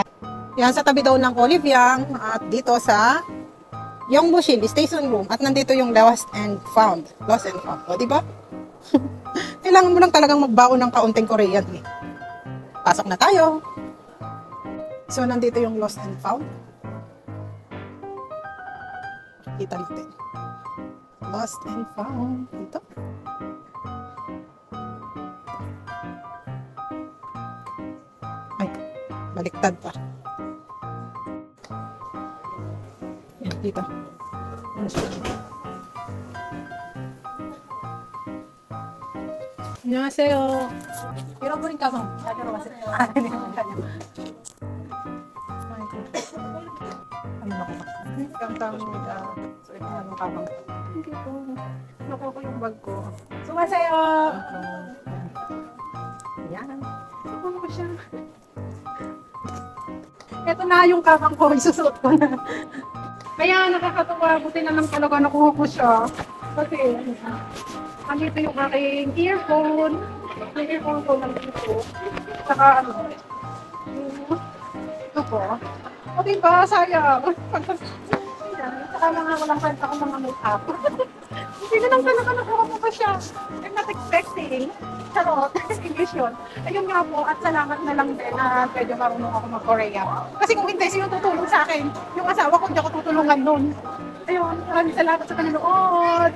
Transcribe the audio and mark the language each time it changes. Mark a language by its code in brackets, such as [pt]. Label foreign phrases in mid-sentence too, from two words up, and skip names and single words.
[tl] Yan sa tabi daw ng Oliviang at dito sa Yongbushil Station Room. At nandito yung Lost and Found. Lost and Found. O, diba? Kailangan mo lang talagang magbaon ng kaunting Korean. Eh. Pasok na tayo. So, nandito yung Lost and Found. Kita natin. Lost and Found. Dito. Ay, baliktad pa. Yan, dito. [ko] 안녕하세요. 잃어버린 가방 찾으러 왔어요. 아니, 감사합니다. [tl] So, ito na yung kabang. Hindi po. Nakuha ko yung bag ko. Sumasayo! Ayan. Nakuha ko siya. Ito na yung kabang ko. Isusuot ko na. Kaya nakakatuwa. Buti na lang talaga nakuha ko siya. Kasi, andito yung aking earphone. Yung earphone ko nandito. Saka ano. Ito po. O diba? Sayang. Saka mga walang kanta ko mga make-up. Hindi na lang talaga nakuha mo pa siya. [en] I'm not expecting. [tl] Charot. English yun. Ayun nga po. At salamat na lang din na medyo marunong ako mag-Korea. Kasi kung hindi, sino tutulong sa akin? Yung asawa ko, hindi ako tutulungan nun. Ayun. Maraming salamat sa panonood.